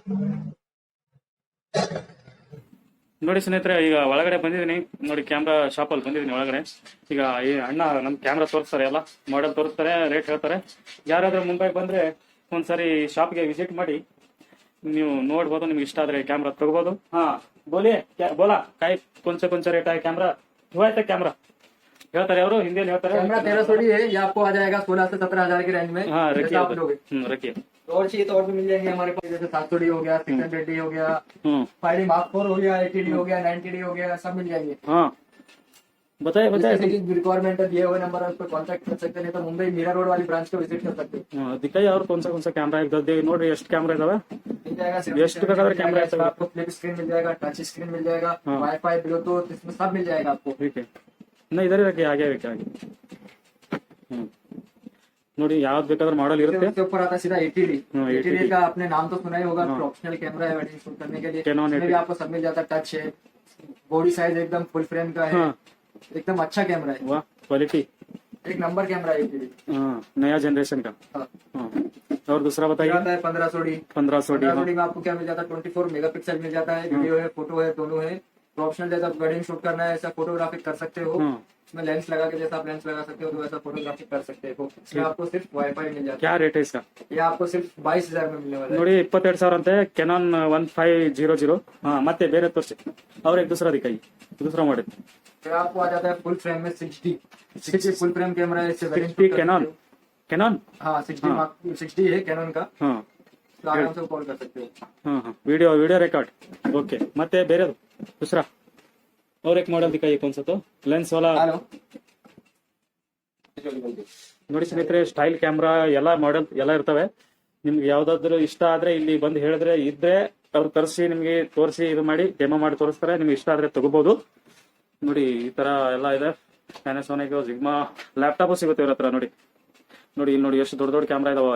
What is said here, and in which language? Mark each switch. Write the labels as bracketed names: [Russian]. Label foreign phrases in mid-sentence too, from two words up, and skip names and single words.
[Kannada] ನೋಡಿ ಸ್ನೇಹಿತರೆ, ಈಗ ಒಳಗಡೆ ಬಂದಿದ್ದೀನಿ ನೋಡಿ, [English] camera shop [Kannada] ಅಲ್ಲಿ ಬಂದಿದ್ದೀನಿ ಒಳಗಡೆ. ಈಗ ಈ ಅಣ್ಣ ನಮ್ ಕ್ಯಾಮ್ರಾ ತೋರಿಸ್ತಾರೆ, ಎಲ್ಲ ಮಾಡೆಲ್ ತೋರಿಸ್ತಾರೆ, ರೇಟ್ ಹೇಳ್ತಾರೆ. ಯಾರಾದ್ರೂ ಮುಂಬೈಗೆ ಬಂದ್ರೆ ಒಂದ್ಸರಿ ಶಾಪ್ಗೆ ವಿಸಿಟ್ ಮಾಡಿ ನೀವು ನೋಡ್ಬೋದು, ನಿಮ್ಗೆ ಇಷ್ಟ ಆದ್ರೆ ಕ್ಯಾಮ್ರಾ ತಗೋಬಹುದು. ಹಾ ಬೋಲಿ ಬೋಲಾ ಕಾಯಿ ಕೊಂಚ ಕೊಂಚ ರೇಟ್ ಆಗಿ ಕ್ಯಾಮ್ರಾ [Hindi] हुआ कैमरा [Kannada] ಹೇಳ್ತಾರೆ ಅವರು, ಹಿಂದಿಯಲ್ಲಿ ಹೇಳ್ತಾರೆ. [Hindi] कैमरा 1300 है, ये आपको आ जाएगा 16 से 17,000 की रेंज में। हाँ रखिए आप लोगे रखिए। और चाहिए तो और भी मिल जाएंगे हमारे पास, जैसे 700D हो गया, 600D हो गया, 5D Mark 4 हो गया, 80D हो गया, 90D हो गया, सब मिल जाएंगे। हाँ बताइए बताइए। रिक्वायरमेंट है, दिए हुए नंबर है, उस पर कॉन्टेक्ट कर सकते हैं, नहीं तो मुंबई मीरा रोड वाली ब्रांच को विजिट कर सकते हैं। दिखाइए और कौन सा कैमरा है नोड्री, [Kannada] ಎಷ್ಟು ಕ್ಯಾಮ್ರಾ ಇದಾವೆ, [Hindi] मिल जाएगा। [Kannada] ಎಷ್ಟು ಬೇಕಾದ್ರೆ [Hindi] कैमरा है, आपको [English] flip screen [Hindi] मिल जाएगा, [English] touch screen [Hindi] मिल जाएगा, [English] WiFi, Bluetooth, [Hindi] इसमें सब मिल जाएगा आपको। ठीक है ना, इधर रखिए आगे रखिए आगे। [Kannada] ನೋಡಿ ಯಾವ್ದು ಬೇಕಾದ್ರೆ मॉडल ಇರುತ್ತೆ। [Hindi] उसके ऊपर आता है सीधा 80D। 80D का आपने नाम तो सुना ही होगा, [English] professional camera [Hindi] है [English] wedding shoot [Hindi] करने के लिए। इसमें भी आपको सब मिल जाता है, टच है, [English] body size [Hindi] एकदम [English] full frame [Hindi] का है, एकदम अच्छा कैमरा है। वाह क्वालिटी, एक नंबर कैमरा है ये। नया जनरेशन का। और दूसरा बताइए। 1500D में आपको क्या मिल जाता है, 24 मेगापिक्सल मिल जाता है, वीडियो है, फोटो है, दोनों है। प्रोफेशनल जैसा [English] wedding shoot [Hindi] करना है, ऐसा फोटोग्राफी कर सकते हो। इसमें लेंस लगा के जैसा आप लेंस लगा सकते हो तो वैसा फोटोग्राफी कर सकते हो। इसमें आपको सिर्फ वाईफाई मिल जाता है। क्या रेट है इसका? ये आपको सिर्फ 22,000 में मिलने वाला है। [Kannada] ನೋಡಿ 22,000 ಅಂತೆ ಕೆನಾನ್ 1500। हाँ ಮತ್ತೆ ಬೇರೆ ತೋರಿಸಿ, [Hindi] और एक दूसरा दिखाइए, दूसरा मॉडल। फिर आपको आ जाता है [English] full frame [Hindi] में 60 [English] full frame camera [Hindi] है, इससे वेडिंग 60 कैनन कैनन। हाँ 60 है कैनन का, हाँ तो आराम से कॉल कर सकते हो। हाँ हाँ [English] video record okay. [Kannada] ಮತ್ತೆ ಬೇರೆದು [Hindi] दूसरा और एक मॉडल दिखाइए, कौन सा तो लेंस वाला। [Kannada] ನೋಡಿ ಸ್ನೇಹಿತರೆ, [English] style camera [Kannada] ಎಲ್ಲ ಮಾಡೆಲ್ ಎಲ್ಲ ಇರ್ತವೆ. ನಿಮ್ಗೆ ಯಾವ್ದಾದ್ರು ಇಷ್ಟ ಆದ್ರೆ ಇಲ್ಲಿ ಬಂದು ಹೇಳಿದ್ರೆ ಇದ್ರೆ ಅವ್ರು ತರಿಸಿ ನಿಮ್ಗೆ ತೋರಿಸಿ ಇದು ಮಾಡಿ ಡೆಮೋ ಮಾಡಿ ತೋರಿಸ್ತಾರೆ. ನಿಮ್ಗೆ ಇಷ್ಟ ಆದ್ರೆ ತಗೋಬಹುದು. ನೋಡಿ ಈ ತರ ಎಲ್ಲ ಇದೆ. ಪ್ಯಾನಾಸೋನಿಕ್, ಜಿಗ್ಮಾ ಲ್ಯಾಪ್ಟಾಪ್ ಸಿಗುತ್ತೆ ಇವ್ರ ಹತ್ರ. ನೋಡಿ ನೋಡಿ ಇಲ್ಲಿ ನೋಡಿ ಎಷ್ಟು ದೊಡ್ಡ ದೊಡ್ಡ ಕ್ಯಾಮ್ರಾ ಇದಾವ.